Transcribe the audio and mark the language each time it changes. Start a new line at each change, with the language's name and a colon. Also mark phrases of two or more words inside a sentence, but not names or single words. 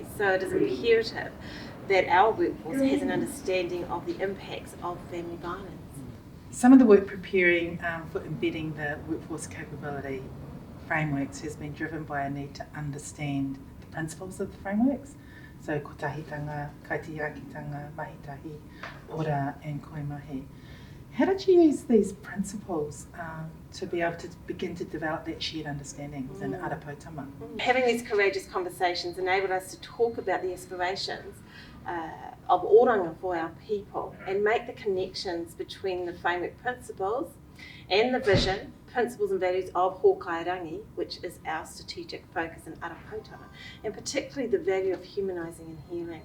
English: So it is imperative that our workforce has an understanding of the impacts of family violence. Some of the work preparing for embedding the workforce capability frameworks has been driven by a need to understand the principles of the frameworks.
Māori: So kotahitanga, kaitiakitanga, mahitahi, ora and koimahi.
English: How did you use these principles to be able to begin to develop that shared understanding within Ara Poutama? Having these courageous conversations enabled us to talk about the aspirations of oranga for our people and make the connections between the framework principles and the vision, principles and values of Hōkairangi, which is our strategic focus in Ara Poutama, and particularly the value of humanising and healing.